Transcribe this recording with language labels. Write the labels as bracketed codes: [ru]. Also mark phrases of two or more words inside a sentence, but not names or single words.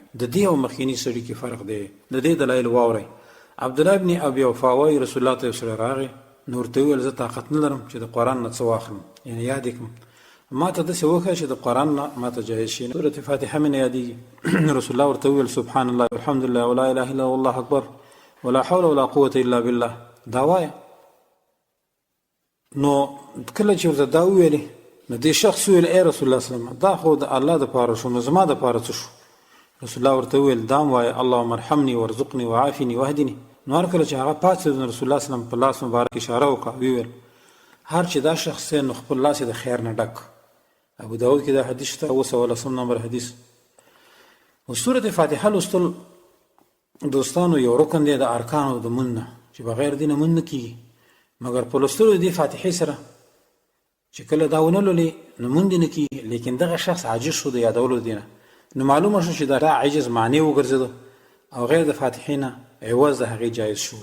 [ps] د دې او مخکیني سړي کې فرق دی. د دې دلایل واورئ. عبدالله ابن ابي اوفا وایي رسول الله ته یو سړی راغی نو ورته وویل زه طاقت نه لرم چې د قرآن نه څه واخلم، یعنې یاد یې کړم، ما ته داسې وښیه چې د قرآن نه ما ته جایز شي. سورة فاتحه مې نه یادېږي. رسول الله ورته وویل [ar] سبحان الله والحمد لله ولا اله الا الله اکبر ولا حول ولا قوة الا بالله، [ps] دا وایه. نو کله چې ورته دا وویلې نو دې شخص وویل ای رسول الله [ar] صلی الله علیه وسلم [ps] دا خو د الله دپاره شو نو زما دپاره څه شو؟ رسول الله ورته وویل دا هم وایه [ar] اللهم ارحمني وارزقني وعافني واهدني، [ps] نو هر کله چې هغه پاتې د رسول الله سلام په لاس مبارک اشاره وکړه ویل هر چې دا شخص نو خپل لاس د خیر نه ډک. ابو داود کې دا حدیث ته 200 نمبر حدیث. او سورۃ فاتحه لوستل دوستانو یو رکن دی د ارکانو د مونږ چې بغیر دینه مونږ نه کیږي، مګر په لوستلو دی فاتحه سره چې کله دا ونه لولي نو مونږ نه کیږي، لیکن دغه شخص عاجز شو د یادولو دینه، نو معلومه شو چې دا عجز معنی وګرځیدو او غیر د فاتحه نه عوض د هغې جایز شو.